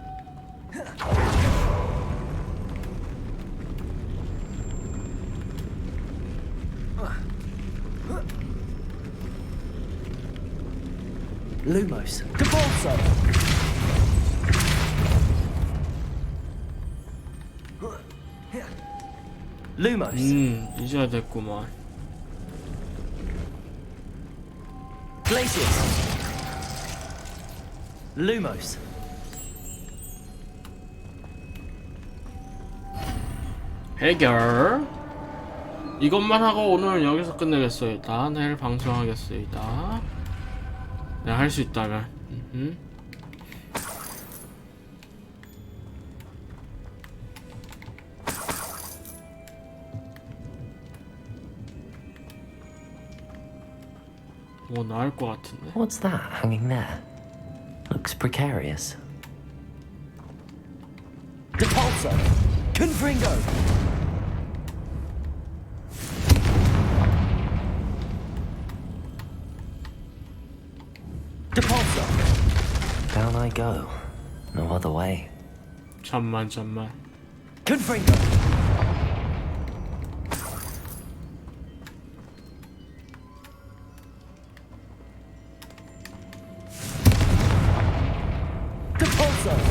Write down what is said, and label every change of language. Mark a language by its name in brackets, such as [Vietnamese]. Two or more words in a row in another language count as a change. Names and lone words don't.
[English] Lumos. Depulso. Lumos. [Korean] 이제야 됐구만. [English] Glacius. Lumos. [Korean] 해결. 이것만 하고 오늘은 여기서 끝내겠어요. 일단 내일 방송하겠습니다. 내가 할 수 있다면. 뭐 나을 것 같은데. [English] What's that hanging there? Looks precarious. Depulso. Confringo. Depulso. Down I go. No other way. [Korean] 잠만. [English] Confringo. Depulso.